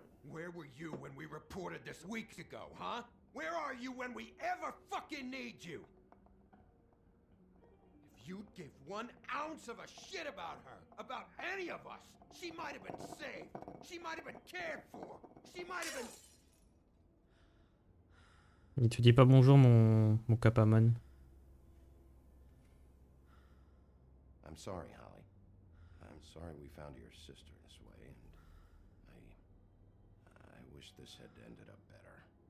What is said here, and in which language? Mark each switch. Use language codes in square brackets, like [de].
[en] Where were you when we reported this weeks ago, huh? Where are you when we ever fucking need you? If you'd give 1 ounce of a shit about her, about any of us, she might have been saved. She might have been cared for. She might have been... [fr] Il te dit pas bonjour mon Capamon. [en] I'm sorry, Holly. I'm sorry we found your sister this way, and I wish this had ended up better.